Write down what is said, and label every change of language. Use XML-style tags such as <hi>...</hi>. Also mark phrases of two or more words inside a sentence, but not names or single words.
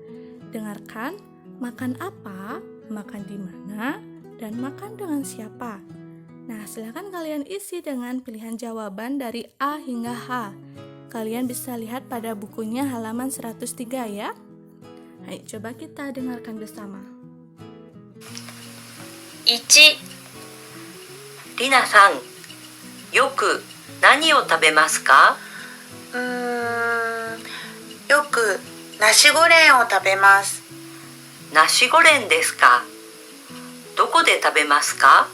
<id>Dengarkan, makan apa, makan di mana, dan makan dengan siapa. Nah, silakan kalian isi dengan pilihan jawaban dari A hingga H. Kalian bisa lihat pada bukunya halaman 103 ya. Ayo, coba kita dengarkan bersama.</id> <ja>1、りなさん、よく何を食べますか？よくナシゴレンを食べます。ナシゴレンですか？どこで食べますか？</ja>